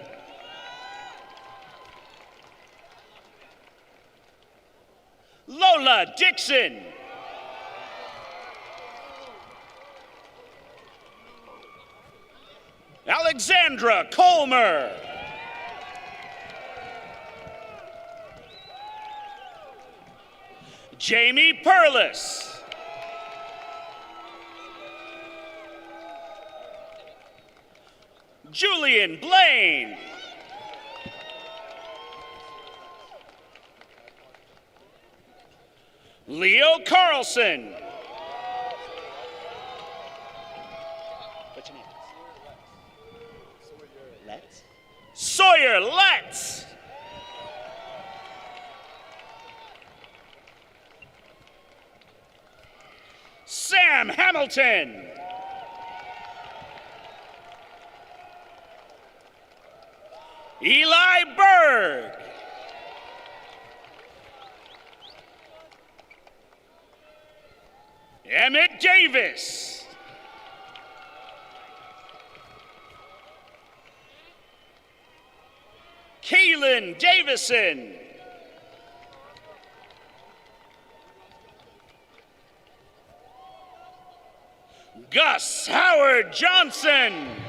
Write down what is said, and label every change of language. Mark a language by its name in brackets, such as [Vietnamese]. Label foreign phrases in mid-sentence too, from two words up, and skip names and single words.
[English] Lola Dixon. Alexandra Colmer. Jamie Perlis. Julian Blaine. Leo Carlson. What's your name? Letts. Sawyer Letts. Sam Hamilton. Eli Berg. Emmett Davis. Keelan Davison. Gus Howard Johnson.